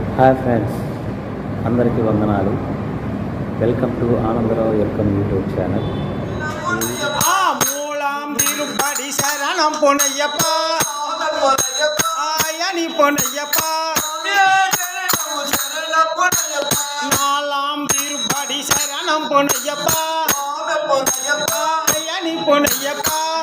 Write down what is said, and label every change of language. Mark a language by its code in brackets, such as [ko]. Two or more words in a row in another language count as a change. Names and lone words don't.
[te] హాయ్ ఫ్రెండ్స్, అందరికీ వందనాలు. [en] Welcome to ఆనందరావు ఎర్కం YouTube channel. [ta] மூலாம் திருப்படி சரணம் பொன்னையப்பா, ஆயனி பொன்னையப்பா. நாலாம் திருப்படி சரணம் பொன்னையப்பா, ஆயனி பொன்னையப்பா.